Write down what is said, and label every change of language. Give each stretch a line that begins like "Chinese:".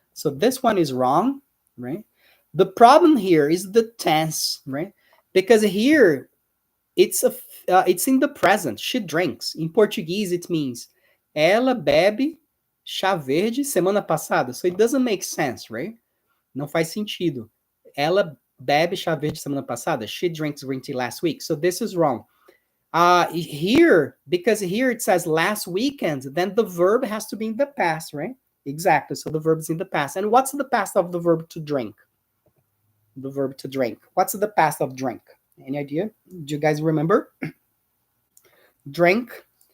English: So this one is wrong, right? The problem here is the tense, right? Because here it's in the present. She drinks. In Portuguese, it means
Portuguese: ela bebe chá verde semana passada.
English: So it doesn't make sense, right?
Portuguese: Não faz sentido. Ela bebe chá verde semana passada.
English: She drinks green tea last week. So this is wrong. Here, because here it says last weekend, then the verb has to be in the past, right? Exactly. So the verb is in the past. And what's the past of the verb to drink? The verb to drink. What's the past of drink? Any idea? Do you guys remember? Drink.